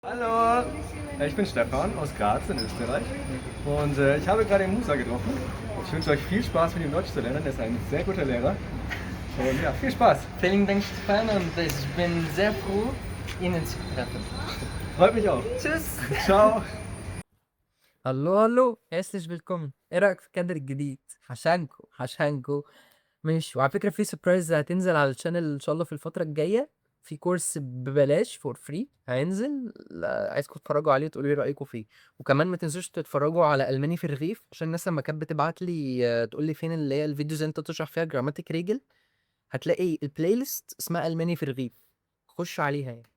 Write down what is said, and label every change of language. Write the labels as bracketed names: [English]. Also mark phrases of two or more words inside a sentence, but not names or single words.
[German] Hallo, ich bin Stefan aus Graz in Österreich und ich habe gerade den Musa getroffen. Ich wünsche euch viel Spaß mit ihm Deutsch zu lernen, er ist ein sehr guter Lehrer und ja, viel Spaß. Vielen Dank, Stefan, und ich bin sehr froh, Ihnen zu treffen. Freut mich auch. Tschüss. Ciao. الو herzlich willkommen. [Arabic] ايه رايك في الكادر الجديد؟ عشانكو ماشي. وعلى فكره في سربرايز هتنزل على الشانل ان شاء الله في الفتره الجايه، في كورس ببلاش [English] for free [Arabic] هينزل. عايزكم تتفرجوا عليه وتقولوا لي رايكم فيه. وكمان ما تنسوش تتفرجوا على الماني في الرغيف، عشان الناس لما كانت بتبعت لي تقول لي فين اللي هي الفيديوز اللي انت تشرح فيها [German] Grammatik Regel, [Arabic] هتلاقي البلاي ليست اسمها الماني في الرغيف، خش عليها يعني.